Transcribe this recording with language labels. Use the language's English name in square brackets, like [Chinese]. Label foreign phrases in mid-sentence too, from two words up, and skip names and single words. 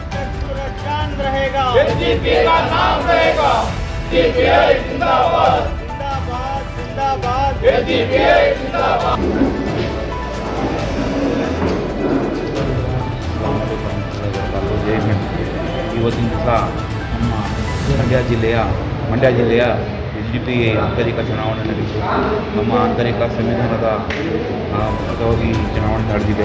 [Hindi] तक सूरज चांद रहेगा, एसडीपी का नाम रहेगा, एसडीपीआई जिंदाबाद जिंदाबाद जिंदाबाद, एसडीपीआई जिंदाबाद. [Kannada] ಇವತ್ತಿನ ದಿವಸ ನಮ್ಮ ಮಂಡ್ಯ ಜಿಲ್ಲೆಯ ಎಸ್ಡಿಪಿಐ ಆಂತರಿಕ ಚುನಾವಣೆ ನಡೆಯಿತು. ನಮ್ಮ ಆಂತರಿಕ ಸಂವಿಧಾನದ ಪರವಾಗಿ ಚುನಾವಣೆ ನಡೆದಿದೆ.